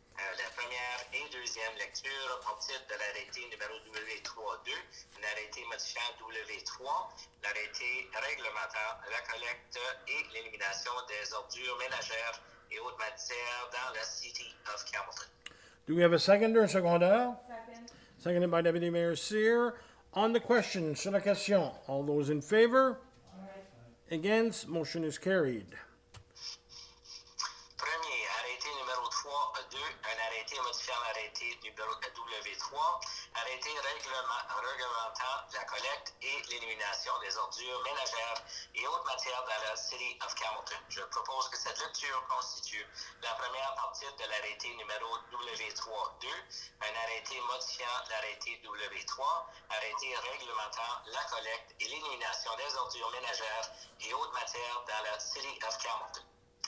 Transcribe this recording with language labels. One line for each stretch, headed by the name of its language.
French: La première et deuxième lecture ont titre de l'arrêté numéro W32, un arrêté modifiant W3, l'arrêté réglementant la collecte et l'élimination des ordures ménagères et autres matières dans la City of Campbellton.
English: Do we have a seconder,
French: un secondaire?
English: Second. Seconded by Deputy Mayor Sear. On the question,
French: sur la question,
English: all those in favor? Against, motion is carried.
French: Premier, arrêté numéro 3.2, un arrêté modifiant l'arrêté numéro W3, arrêté réglementant la collecte et l'élimination des ordures ménagères et autres matières dans la City of Campbellton. Je propose que cette lecture constitue la première partie de l'arrêté numéro W3.2, un arrêté modifiant l'arrêté W3, arrêté réglementant la collecte et l'élimination des ordures ménagères et autres matières dans la City of Campbellton.